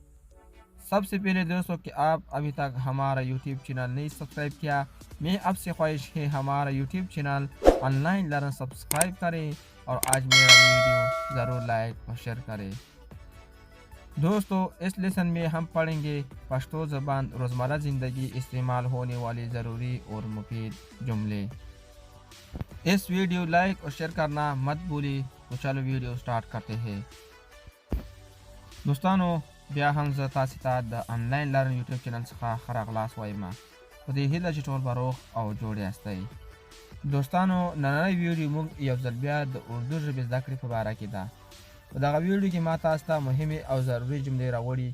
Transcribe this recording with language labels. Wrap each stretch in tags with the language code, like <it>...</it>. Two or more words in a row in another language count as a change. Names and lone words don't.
<ur>سب سے پہلے دوستو کہ آپ ابھی تک ہمارا یوٹیوب چینل نہیں سبسکرائب کیا، میں آپ سے خواہش ہے ہمارا یوٹیوب چینل آن لائن لرن سبسکرائب کریں اور آج میرا ویڈیو ضرور لائک اور شیئر کریں۔ دوستو، اس لیسن میں ہم پڑھیں گے پشتو زبان روزمرہ زندگی استعمال ہونے والی ضروری اور مفید جملے۔ اس ویڈیو لائک اور شیئر کرنا مت بھولی۔ تو چلو ویڈیو سٹارٹ کرتے ہیں۔</ur> <ps>دوستانو، بیا هم زه تاسو ته د آنلاین لرن یوټیوب چینل څخه ښه راغلاست وایم. په دې هیله چې ټول به روغ او جوړ یاستئ. دوستانو، نننۍ ویډیو موږ یو ځل بیا د اردو ژبې زده کړې په باره کې ده. په دغه ویډیو کې ما تاسو ته مهمې او ضروري جملې راوړي.</ps>